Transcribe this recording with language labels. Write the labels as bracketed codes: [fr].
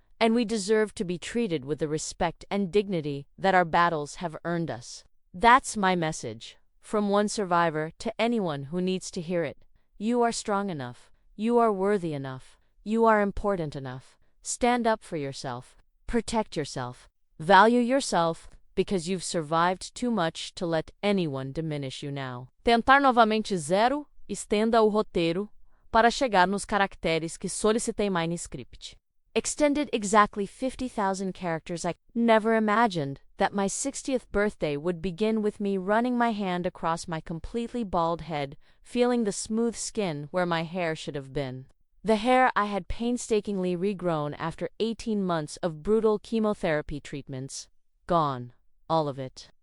[en] And we deserve to be treated with the respect and dignity that our battles have earned us. That's my message, from one survivor to anyone who needs to hear it. You are strong enough. You are worthy enough. You are important enough. Stand up for yourself. Protect yourself. Value yourself, because you've survived too much to let anyone diminish you now. [pt] Tentar novamente zero, estenda o roteiro para chegar nos caracteres que solicitei mais no script. [en] Extended exactly 50,000 characters. I never imagined that my 60th birthday would begin with me running my hand across my completely bald head, feeling the smooth skin where my hair should have been. The hair I had painstakingly regrown after 18 months of brutal chemotherapy treatments. Gone. All of it.